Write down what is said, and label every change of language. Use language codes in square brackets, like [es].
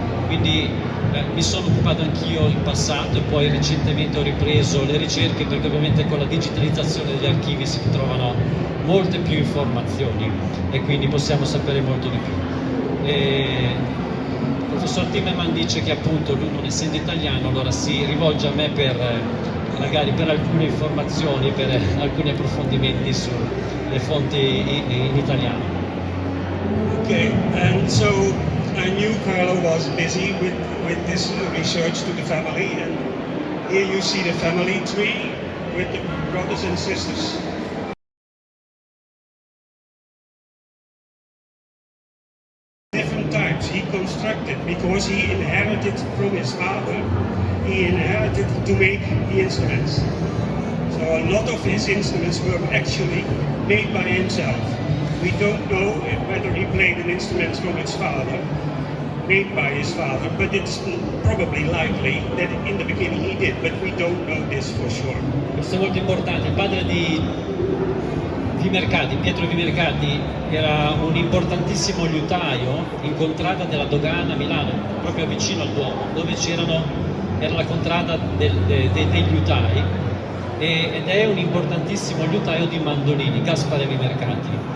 [it] Quindi mi sono occupato anch'io in passato e poi recentemente ho ripreso le ricerche, perché ovviamente con la digitalizzazione degli archivi si trovano molte più informazioni e quindi possiamo sapere molto di più. Il professor Timmerman dice che appunto lui, non essendo italiano, allora si rivolge a me magari per alcune informazioni, per alcuni approfondimenti sulle fonti in italiano. [en] Okay, and so I knew Carlo was busy with this research to the family, and here you see the family tree with the brothers and sisters. Different types he constructed because he inherited from his father, he inherited to make the instruments. So a lot of his instruments were actually made by himself. We don't know whether he played an instrument from his father, made by his father, but it's probably likely that in the beginning he did, but we don't know this for sure. [it] Questo è molto importante. Il padre di Pietro Vimercati era un importantissimo liutaio in contrada della dogana a Milano, proprio vicino al Duomo, dove era la contrada dei liutai, ed è un importantissimo liutaio di mandolini, Gaspare Vimercati.